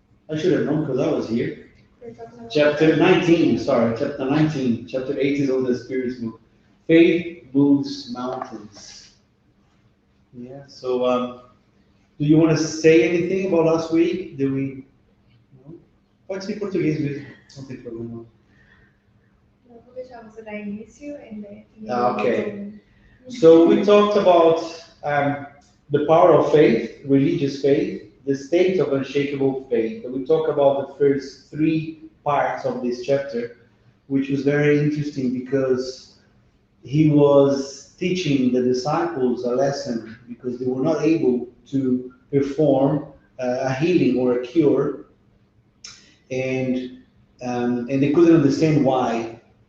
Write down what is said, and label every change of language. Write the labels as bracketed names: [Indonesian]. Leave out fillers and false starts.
[English] I should have known because I was here. Chapter 19, sorry, chapter 19. Chapter 8 is on the Spirit's book. Faith moves mountains. Yeah, so do you want to say anything about last week? Do we? No? [Portuguese] Pode ser em português mesmo, não tem problema. Não, vou deixar você dar início e [English] Okay. So we talked about the power of faith, religious faith, the state of unshakable faith. And we talked about the first 3 parts of this chapter, which was very interesting because he was teaching the disciples a lesson because they were not able to perform a healing or a cure, and they couldn't understand why.